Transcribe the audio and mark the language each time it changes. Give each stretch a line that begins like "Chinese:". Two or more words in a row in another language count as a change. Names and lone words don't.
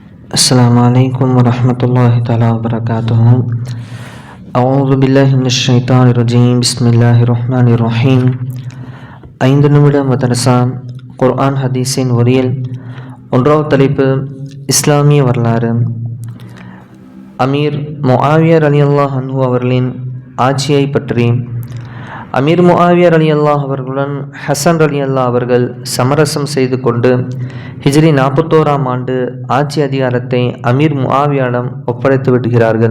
Arabic: السلام عليكم ورحمة الله تعالى وبركاته. أعوذ بالله من الشيطان الرجيم. بسم الله الرحمن الرحيم.
Tamil: 5 நிமிடம் மதரசா குர்ஆன் ஹதீஸின் ஒரியல். ஒன்றாவது தலைப்பு இஸ்லாமிய வரலாறு. அமீர் முஆவியா
Arabic: رضي الله عنه
Tamil: அவர்களின் ஆட்சியை பற்றி. அமீர் முஆவியா ரலியல்லாஹு அவர்களுடன் ஹசன் ரலியல்லாஹு அவர்கள் சமரசம் செய்து கொண்டு ஹிஜ்ரி 41ஆம் ஆண்டு ஆட்சி அதிகாரத்தை அமீர் முஆவியாவிடம் ஒப்படைத்து விடுகிறார்கள்.